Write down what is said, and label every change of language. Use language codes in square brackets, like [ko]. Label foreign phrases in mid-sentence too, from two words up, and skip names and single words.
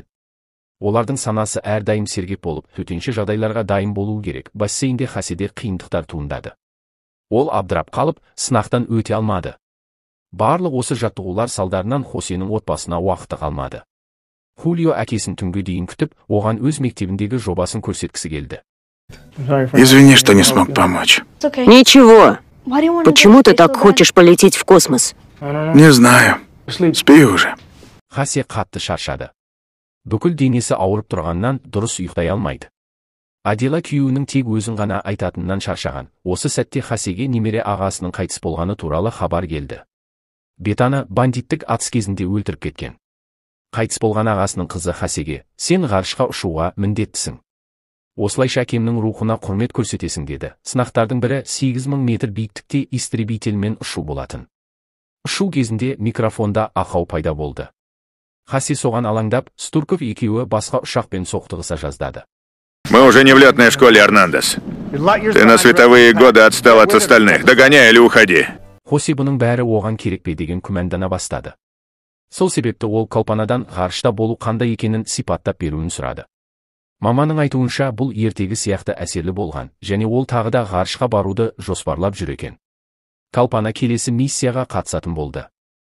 [kk] Олардың санасы әрдайым сергек болып, төтенше жағдайларға дайын болуы керек. Бассейнде Хоседе қиындықтар туындады. Ол абдырап қалып, сынақтан өте алмады. Барлық осы жаттығулар салдарынан Хосенің отбасына уақыты қалмады. Хулио әкесін түнге дейін күтіп, оған өз мектебіндегі жобасын көрсеткісі келді. [ru] Извини, что не смог помочь. Ничего. Почему ты так хочешь полететь в космос? Не знаю. Спи уже. [kk] Хосе қатты шаршады. Бүкіл денесі ауырып тұрғаннан дұрыс ұйықтай алмайды. Адила күйеуінің тек өзін ғана айтатыннан шаршаған. Осы сәтте Хосеге немере ағасының қайтыс болғаны туралы хабар келді. Бетаны бандиттік атыс кезінде өлтіріп кеткен. Қайтыс болған ағасының қызы Хосеге, сен ғарышқа ұшуға міндеттісің. Осылайша әкемнің рухына құрмет көрсетесің деді. Сынақтардың бірі 8000 метр биіктікте истребительмен ұшу болатын. Ұшу кезінде микрофонда ақау пайда болды. Хосе соған алаңдап, Стурков екеуі басқа ұшақпен соқтығыса жаздады. [ru] Мы уже не в летной школе, Эрнандес. Ты на световые годы отстал от остальных. Догоняй или уходи. [kk] Хосе бұның бәрі оған керек пе деген күмәндана бастады. Сол себепті ол Калпанадан ғарышта болу қандай екенін сипаттап беруін сұрады. Маманың айтуынша бұл ертегі сияқты әсерлі болған, және ол тағы да ғарышқа баруды жоспарлап жүр екен. Калпана келесі миссияға қатысатын болды.